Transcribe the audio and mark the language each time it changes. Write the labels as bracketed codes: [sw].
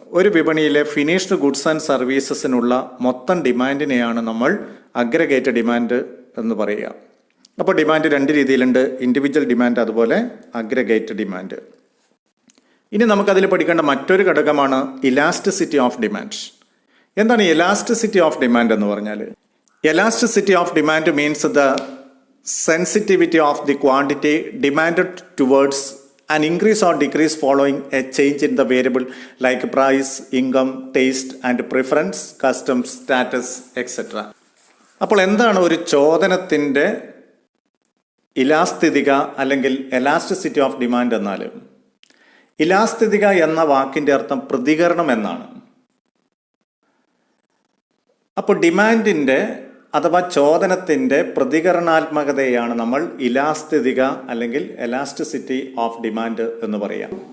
[ml] ഒരു വിപണിയിലെ finished goods and സർവീസസിനുള്ള മൊത്തം ഡിമാൻഡിനെയാണ് നമ്മൾ അഗ്രിഗേറ്റ് ഡിമാൻഡ് എന്ന് പറയുക. അപ്പോൾ ഡിമാൻഡ് രണ്ട് രീതിയിലുണ്ട്, ഇൻഡിവിജ്വൽ ഡിമാൻഡ് അതുപോലെ അഗ്രിഗേറ്റ് ഡിമാൻഡ്. ഇനി നമുക്കതിൽ പഠിക്കേണ്ട മറ്റൊരു ഘടകമാണ് ഇലാസ്റ്റിസിറ്റി ഓഫ് ഡിമാൻഡ്. എന്താണ് ഇലാസ്റ്റിസിറ്റി ഓഫ് ഡിമാൻഡ് എന്ന് പറഞ്ഞാൽ? [en] Elasticity of demand means the sensitivity of the quantity demanded towards an increase or decrease following a change in the variable like price, income, taste and preference, customs, status, etc. [ml] അപ്പോൾ എന്താണ് ഒരു ചോദനത്തിൻ്റെ ഇലാസ്തികത അല്ലെങ്കിൽ elasticity of demand എന്നാൽ? ഇലാസ്തികത എന്ന വാക്കിൻ്റെ അർത്ഥം പ്രതികരണം എന്നാണ്. അപ്പോൾ ഡിമാൻഡിൻ്റെ അഥവാ ചോദനത്തിൻ്റെ പ്രതികരണാത്മകതയാണ് നമ്മൾ ഇലാസ്തികത അല്ലെങ്കിൽ എലാസ്റ്റിസിറ്റി ഓഫ് ഡിമാൻഡ് എന്ന് പറയാം.